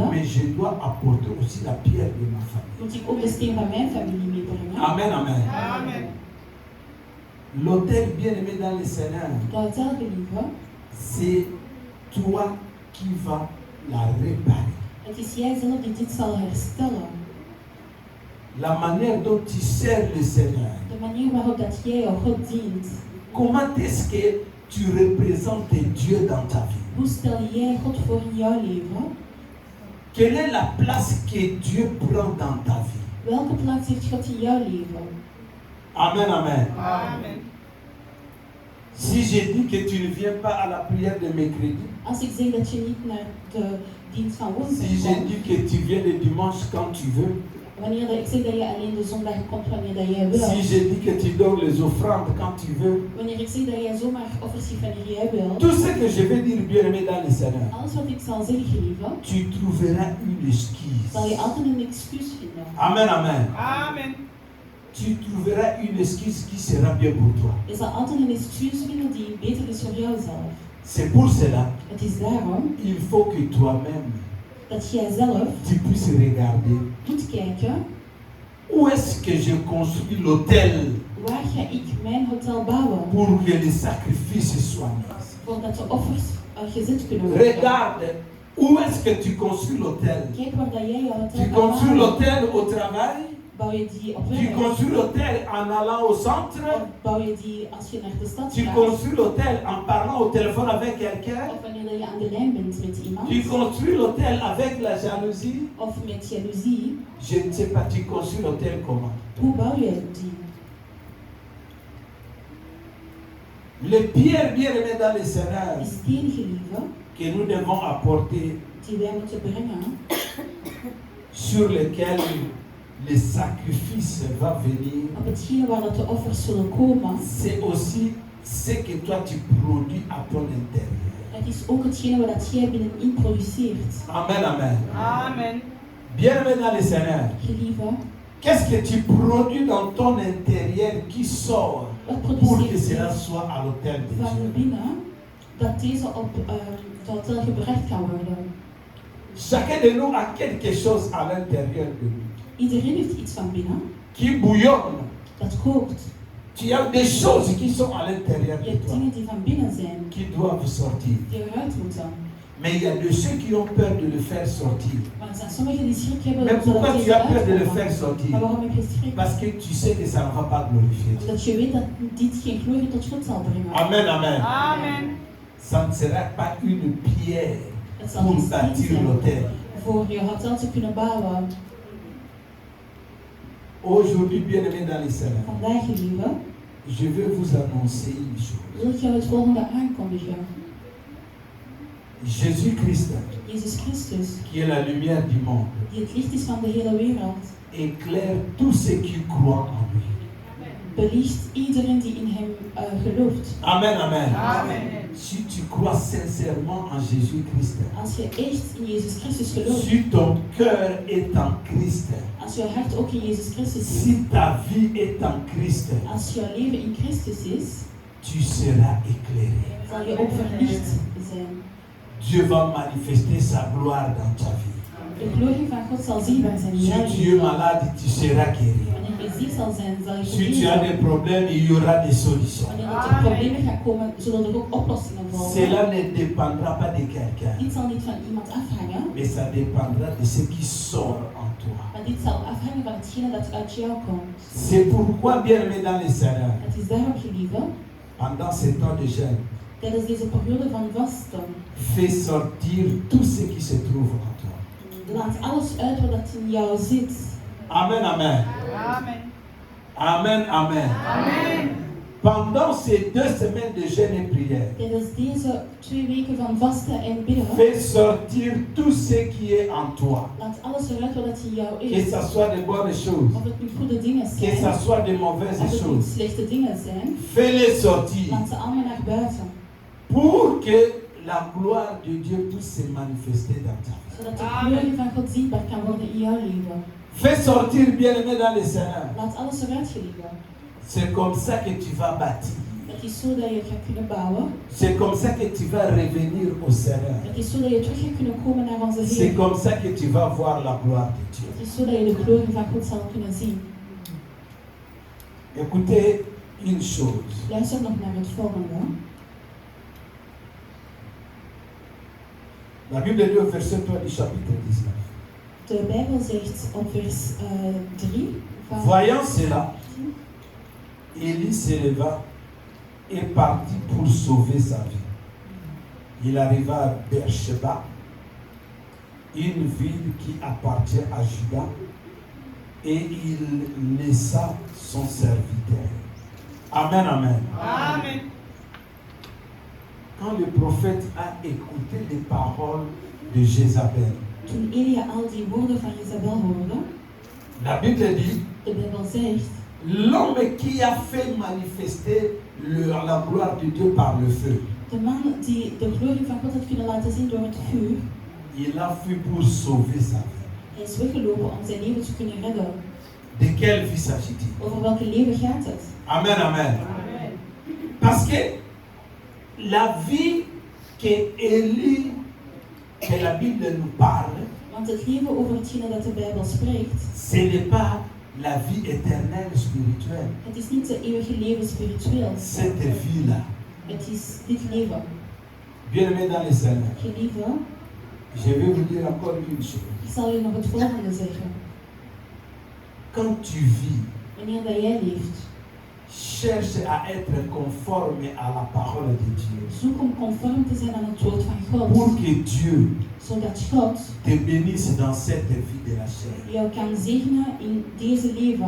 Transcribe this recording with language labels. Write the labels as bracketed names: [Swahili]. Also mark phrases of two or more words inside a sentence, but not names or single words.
[French] mais je dois apporter aussi la pierre de ma famille. [Dutch] moet ik ook de steen van mijn familie meebrengen. [French] Amen, amen. [Dutch] Amen. [French] L'hôtel bien-aimé dans le Seigneur, [Dutch] De hotel, geliefde, [French] c'est toi qui vas la réparer. [Dutch] het is jij zelf die dit zal herstellen. [French] La manière dont tu sers le Seigneur, [Dutch] De manier waarop dat jij jouw God dient. [French] comment est-ce que tu représentes Dieu dans ta vie? [Dutch] Hoe stel jij God voor in jouw leven? [French] Quelle est la place que Dieu prend dans ta vie? [Dutch] Welke plaats heeft God in jouw leven? [French] Amen, amen. [Dutch] Amen. [French] Si je dis que tu ne viens pas à la prière de mercredi, [Dutch] Als ik zeg dat je niet naar de dienst van woensdag [French] si je [Dutch] komt, [French] dis que tu viens le dimanche quand tu veux, [Dutch] wanneer dat ik zeg dat je alleen de zondag komt wanneer dat jij wil, [French] si je dis que tu donnes les offrandes quand tu veux, [Dutch] wanneer ik zeg dat jij zomaar offers geeft wanneer jij wil, [French] tout ce que je vais dire bien-aimé dans le Seigneur, [Dutch] alles wat ik zal zeggen, geliefde, [French] tu trouveras une excuse. [Dutch] zal je altijd een excuus vinden. [French] Amen, amen. [Dutch] Amen. [French] Tu trouveras une excuse qui sera bien pour toi. [Dutch] Je zal altijd een excuus vinden die beter is voor jouzelf. [French] C'est pour cela, [Dutch] Het is daarom [French] il faut que toi-même, [Dutch] dat jij zelf [French] tu puisses regarder [Dutch] moet kijken, [French] où est-ce que je construis l'hôtel [Dutch] waar ga ik mijn hotel bouwen, [French] pour que les sacrifices soient mis. [Dutch] voordat de offers gezet kunnen worden. [French] Regarde, où est-ce que tu construis l'hôtel? [Dutch] Kijk waar dat jij je hotel [French] Tu [Dutch] kan [French] construis [Dutch] bouwen. [French] l'hôtel au travail? [Dutch] Bouw je die op [French] Tu [Dutch] werk? [French] construis l'hôtel en allant au centre? [Dutch] Of bouw je die als je naar de stad [French] Tu [Dutch] gaat? [French] construis l'hôtel en parlant au téléphone avec quelqu'un? [Dutch] Of wanneer je aan de lijn bent met iemand? [French] Tu construis l'hôtel avec la jalousie? [Dutch] Of met jaloezie? [French] Je ne sais pas, tu construis l'hôtel comment? [Dutch] Hoe bouw je die? [French] Les pierres bien-aimées dans le Seigneur [Dutch] Die steen, geliefde, [French] que nous devons apporter, [Dutch] die wij moeten brengen, [French] sur lesquelles le sacrifice va venir, [Dutch] op hetgene waar dat de offers zullen komen, [French] c'est aussi ce que toi tu produis à ton intérieur. [Dutch] het is ook hetgene waar dat jij binnenin produceert. [French] Amen, amen. [Dutch] Amen. [French] Bien-aimé dans le Seigneur, [Dutch] Geliefde, [French] qu'est-ce que tu produis dans ton intérieur qui sort [Dutch] wat [French] pour que [Dutch] produceert [French] cela [Dutch] jij [French] soit à l'autel de [Dutch] van [French] Dieu? [Dutch] binnen, dat deze op het hotel gebracht kan worden? [French] Chacun de nous a quelque chose à l'intérieur de lui [Dutch] Iedereen heeft iets van binnen, [French] qui bouillonne. [Dutch] dat kookt. [French] Tu as des choses qui sont à l'intérieur [Dutch] Je [French] de [Dutch] hebt [French] toi [Dutch] dingen die van binnen zijn, [French] qui doivent sortir. [Dutch] die eruit moeten. [French] Mais il y a de ceux qui ont peur de le faire sortir. [Dutch] Maar er zijn sommigen die schrik hebben [French] Mais [Dutch] dat [French] pourquoi tu [Dutch] deze [French] as peur de le [Dutch] eruit [French] faire [Dutch] komen. [French] sortir? [Dutch] Maar waarom heb je schrik? [French] Parce que tu sais que ça ne va pas glorifier Dieu. [Dutch] Omdat je weet dat dit geen glorie tot God zal brengen. [French] Amen, amen. [Dutch] Amen. [French] Ça ne sera pas une pierre [Dutch] Het zal [French] pour [Dutch] geen steen [French] bâtir [Dutch] zijn [French] l'autel. [Dutch] voor je hotel te kunnen bouwen. [French] Aujourd'hui, bien-aimé dans les Seigneur, [Dutch] Vandaag, geliefde, [French] je vais vous annoncer une chose. [Dutch] wil ik jou het volgende aankondigen. [French] Jésus-Christ, [Dutch] Jezus Christus, [French] qui est la lumière du monde, [Dutch] die het licht is van de hele wereld, [French] éclaire tous ceux qui croient en lui. [Dutch] belicht iedereen die in hem gelooft. [French] Amen, amen. [Dutch] Amen. [French] Si tu crois sincèrement en Jésus-Christ, [Dutch] Als je echt in Jezus Christus gelooft, [French] si ton cœur est en Christ, [Dutch] als je hart ook in Jezus Christus is, [French] si ta vie est en Christ, [Dutch] als je leven in Christus is, [French] tu seras éclairé. [Dutch] zal je ook verlicht zijn. [French] Dieu va manifester sa gloire dans ta vie. [Dutch] De glorie van God zal zichtbaar zijn in jouw [French] Si tu es [Dutch] leven. [French] malade, tu seras guéri. [Dutch] Wanneer je ziek zal zijn, zal je [French] Si tu as [Dutch] genezen. [French] des problèmes, il y aura des solutions. [Dutch] Wanneer er tot problemen gaan komen, zullen er ook oplossingen volgen. [French] Cela ne dépendra pas de quelqu'un, [Dutch] Dit zal niet van iemand afhangen, [French] mais ça dépendra de ce qui sort en toi. [Dutch] maar dit zal afhangen van hetgene dat uit jou komt. [French] C'est pourquoi, bien-aimé dans les Seigneur, [Dutch] Het is daarom, geliefde, [French] pendant ces temps de jeûne, [Dutch] tijdens deze periode van vasten, [French] fais sortir tout ce qui se trouve en toi. [Dutch] laat alles uit wat dat in jou zit. [French] Amen, amen. [Dutch] Amen. [French] Amen, amen. [Dutch] Amen. [French] Pendant ces 2 semaines de jeûne et prière, [Dutch] Tijdens deze 2 weken van vasten en bidden, [French] fais sortir tout ce qui est en toi. [Dutch] laat alles eruit wat dat in jou [French] Que [Dutch] is. [French] ce soit de bonnes choses, [Dutch] Of het nu goede dingen [French] que ce [Dutch] zijn, [French] soit de [Dutch] of [French] mauvaises [Dutch] het nu [French] choses. [Dutch] slechte dingen zijn, [French] Fais-les sortir [Dutch] laat ze allemaal naar buiten. [French] pour que la gloire de Dieu puisse se manifester dans ta vie. [Dutch] Zodat de glorie van God zichtbaar kan worden in jouw leven. [French] Fais sortir, bien-aimé dans le Seigneur. [Dutch] Laat alles eruit, geliefde. [French] C'est comme ça que tu vas bâtir. [Dutch] Het is zo dat je gaat kunnen bouwen. [French] C'est comme ça que tu vas revenir au Seigneur. [Dutch] Het is zo dat je terug gaat kunnen komen naar onze [French] C'est [Dutch] Heer. [French] comme ça que tu vas voir la gloire de Dieu. [Dutch] Het is zo dat je de glorie van God zal kunnen zien. [French] Écoutez une chose. [Dutch] Luister nog naar het volgende. [French] La Bible dit au verset 3 du chapitre 19. [Dutch] De Bijbel zegt op vers 3 van [French] Voyant cela, Élie se leva et partit pour sauver sa vie. Il arriva à Beersheba, une ville qui appartient à Juda, et il laissa son serviteur. Amen, amen. [Dutch] Amen. [French] Quand le prophète a écouté les paroles de Jézabel, [Dutch] toen Elia al die woorden van Jezabel hoorde, [French] la Bible dit, [Dutch] de Bijbel zegt, [French] l'homme qui a fait manifester la gloire de Dieu par le feu, [Dutch] de man die de glorie van God had kunnen laten zien door het vuur, [French] il a fui pour sauver sa vie. [Dutch] hij is weggelopen om zijn leven te kunnen redden. [French] De quelle vie s'agit-il? [Dutch] Over welke leven gaat het? [French] Amen, amen. [Dutch] Amen. [French] Parce que la vie que Élie, que la Bible nous parle, [Dutch] Want het leven over hetgene dat de Bijbel spreekt, [French] ce n'est pas la vie éternelle spirituelle. [Dutch] het is niet het eeuwige leven spiritueel. [French] Cette vie-là, [Dutch] Het is dit leven. [French] bien-aimé dans les Seigneur, [Dutch] Geliefde, [French] je vais vous dire encore une chose. [Dutch] ik zal je nog het volgende zeggen. [French] Quand tu vis, [Dutch] Wanneer dat jij leeft, [French] cherche à être conforme à la parole de Dieu. [Dutch] zoek om conform te zijn aan het woord van [French] Pour [Dutch] God, [French] que Dieu [Dutch] zodat God [French] te bénisse dans cette vie de la chair. [Dutch] jou kan zegenen in deze leven.